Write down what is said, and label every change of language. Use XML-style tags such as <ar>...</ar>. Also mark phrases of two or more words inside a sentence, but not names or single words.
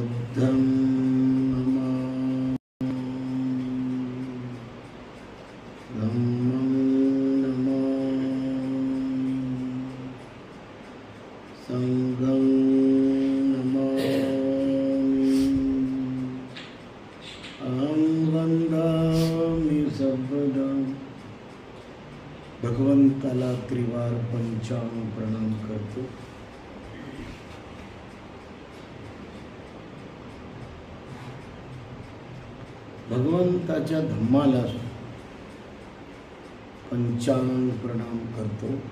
<pi>बुद्धं नमामि, धम्मं नमामि, संघं नमामि, अहं वन्दामि सर्वदा।</pi> <mr>भगवंताला त्रिवार पंचांग प्रणाम करतो। भगवंताच्या धम्माला पंचांग प्रणाम करतो।</mr>